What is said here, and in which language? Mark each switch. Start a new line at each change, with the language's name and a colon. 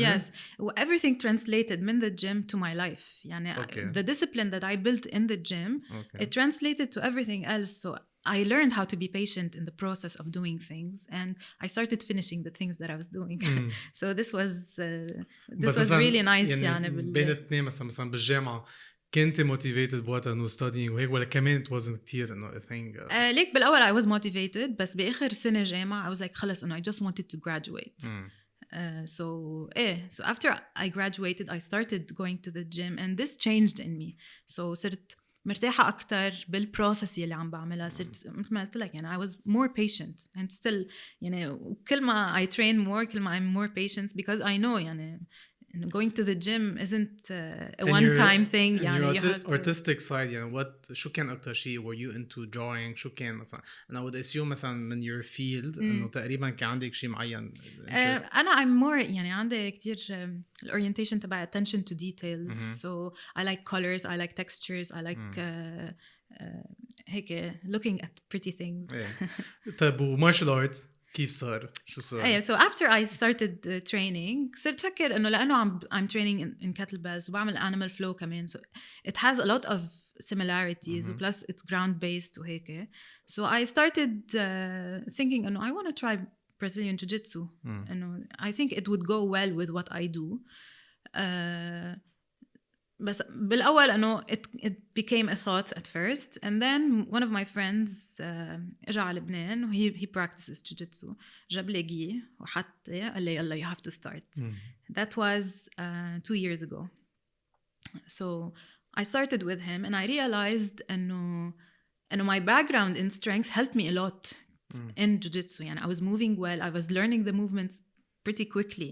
English: Yes, everything translated
Arabic: من
English: the gym to my life.
Arabic: يعني
English: the discipline that I built in the gym, it translated to everything else. So I learned how to be patient in the process of doing things, and I started finishing the things that I was doing. So this was really nice.
Arabic: يعني بين الاثنين مثلا بالجامعة كنت
English: motivated
Arabic: بوقتها إنه
English: studying
Arabic: وهيك ولا كمان
English: it wasn't
Arabic: كتير إنه
English: I think.
Arabic: ليك بالأول
English: I was motivated
Arabic: بس بآخر سنة جامعة
English: I was like
Arabic: خلص إنه
English: I just wanted to graduate. So after I graduated I started going to the gym and this changed in me. So
Arabic: صرت مرتاحة أكتر بالبروسس اللي عم بعملها. صرت مثل ما قلت لك يعني
English: I was more patient and still
Arabic: يعني كل ما
English: I train more
Arabic: كل ما
English: I'm more patient because I know
Arabic: يعني
English: going to the gym isn't a one-time thing. يعني your artistic side
Arabic: يعني شو كان أكتر شيء
English: were you into drawing
Arabic: شو كان مثلا أنا
English: would assume
Arabic: مثلا من
English: your field
Arabic: إنه تقريبا كان عندك شيء معين. أنا
English: I'm more
Arabic: يعني عندي كتير الorientation تبع
English: attention to details. So I like colors, I like textures, I like
Arabic: هيك
English: looking at pretty things.
Arabic: طيب و martial arts كيف صار؟ شو صار؟
English: So after I started training
Arabic: صرت فكر إنه لأنه
English: I'm training in kettlebells
Arabic: وبعمل
English: animal flow
Arabic: كمان.
English: So it has a lot of similarities plus it's ground based
Arabic: وهيك.
English: So I started thinking
Arabic: إنه
English: I want to try Brazilian Jiu-Jitsu.
Arabic: إنه
English: I think it would go well with what I do.
Arabic: بس بالأول إنه
English: it became a thought at first, and then one of my friends
Arabic: إجا على لبنان و
English: he practices jiu-jitsu.
Arabic: جاب لي جي وحط قال لي يلا
English: you have to start. That was 2 years ago. So I started with him and I realized
Arabic: إنه
English: my background in strength helped me a lot in jiu-jitsu.
Arabic: يعني
English: I was moving well, I was learning the movements pretty quickly.